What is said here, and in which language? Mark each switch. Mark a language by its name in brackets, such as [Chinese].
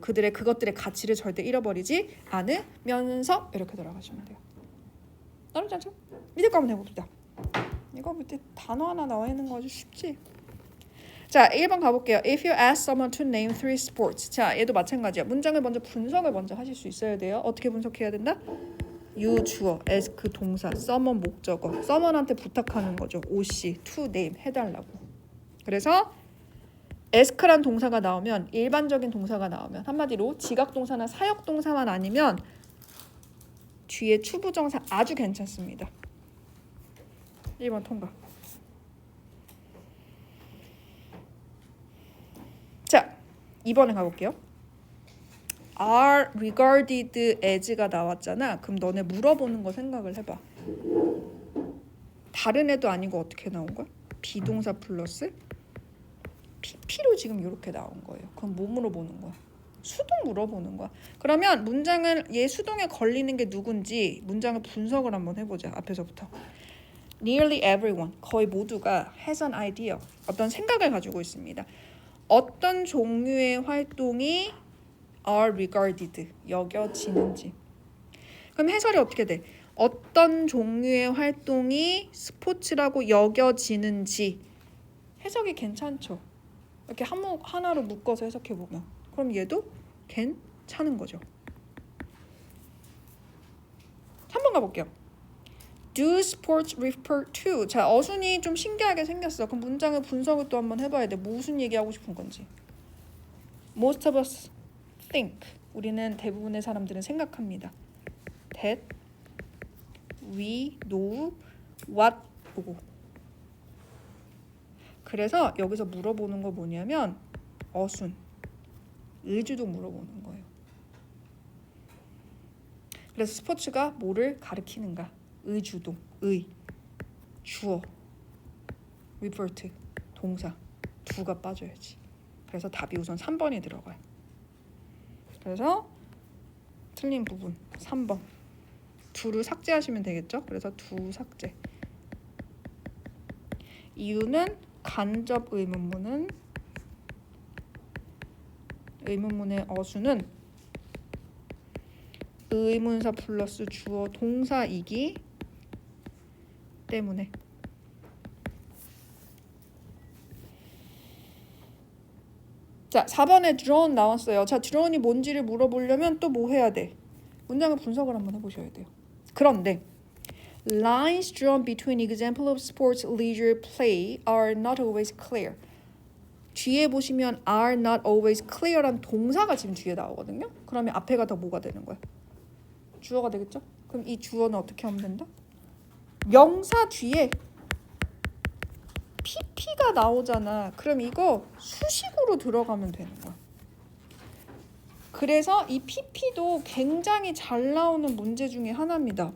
[Korean] 그들의 그것들의 가치를 절대 잃어버리지 않으면서 이렇게 돌아가시면 돼요. 어렵지 않죠? 밑에 거 한번 해봅시다. 이거 밑에 단어 하나 나와 있는 거 아주 쉽지? 자, 1번 가볼게요. [English] If you ask someone to name 3 sports. [Korean] 자, 얘도 마찬가지야. 문장을 먼저 분석을 먼저 하실 수 있어야 돼요. 어떻게 분석해야 된다? you 주어, ask 동사, someone 목적어. someone한테 부탁하는 거죠. OC, to name 해달라고. 그래서 ask란 동사가 나오면 일반적인 동사가 나오면 한마디로 지각 동사나 사역 동사만 아니면 뒤에 추부정사 아주 괜찮습니다. 1번 통과. 자, 2번에 가볼게요. [English] are regarded as가 나왔잖아. [Korean] 그럼 너네 물어보는 거 생각을 해봐. 다른 애도 아니고 어떻게 나온 거야? 비동사 플러스 PP로 지금 이렇게 나온 거예요. 그럼 뭐 물어보는 거야? 수동 물어보는 거야. 그러면 문장을 얘 수동에 걸리는 게 누군지 문장을 분석을 한번 해보자. 앞에서부터. [English] Nearly everyone, [Korean] 거의 모두가 [English] has an idea, [Korean] 어떤 생각을 가지고 있습니다. 어떤 종류의 활동이 [English] are regarded, [Korean] 여겨지는지. 그럼 해설이 어떻게 돼? 어떤 종류의 활동이 스포츠라고 여겨지는지. 해석이 괜찮죠? 이렇게 하나로 묶어서 해석해보면. 그럼 얘도 괜찮은 거죠. [English] 3번 가볼게요. Do sports refer to? [Korean] 자, 어순이 좀 신기하게 생겼어. 그럼 문장의 분석을 또 한번 해봐야 돼. 무슨 얘기하고 싶은 건지. [English] Most of us think. [Korean] 우리는 대부분의 사람들은 생각합니다. [English] That we know what [Korean] 보고. 그래서 여기서 물어보는 거 뭐냐면 어순, 의주동 물어보는 거예요. 그래서 스포츠가 뭐를 가리키는가? 의주동, 의, 주어, refer to, 동사, do가 빠져야지. 그래서 답이 우선 3번이 들어가요. 그래서 틀린 부분 3번. do를 삭제하시면 되겠죠? 그래서 do 삭제. 이유는 간접 의문문의 어수는 의문사 플러스 주어 동사이기 때문에. 자, 4번에 drone 나왔어요. 자, drone이 뭔지를 물어보려면 또 뭐 해야 돼? 문장을 분석을 한번 해보셔야 돼요. 그런데 [English] lines drawn between example of sports, leisure, play are not always clear. [Korean] 뒤에 보시면 [English] are not always clear [Korean] 란 동사가 지금 뒤에 나오거든요. 그러면 앞에가 더 뭐가 되는 거야? 주어가 되겠죠? 그럼 이 주어는 어떻게 하면 된다? 명사 뒤에 pp가 나오잖아. 그럼 이거 수식으로 들어가면 되는 거야. 그래서 이 pp도 굉장히 잘 나오는 문제 중에 하나입니다.